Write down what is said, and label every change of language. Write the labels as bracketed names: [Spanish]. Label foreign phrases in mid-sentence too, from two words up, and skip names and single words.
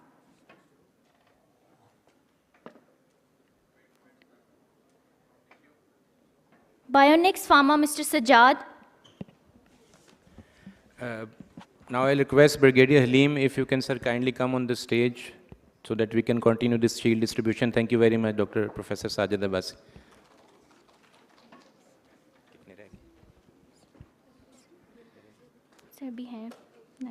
[English] Bionics Pharma, Mr. Sajjad. Now I'll request Brigadier Halim, if you can, sir, kindly come on the stage so that we can continue this shield distribution. Thank you very much, Dr. Professor Sajid Abbasi. Sir, भी हैं 9.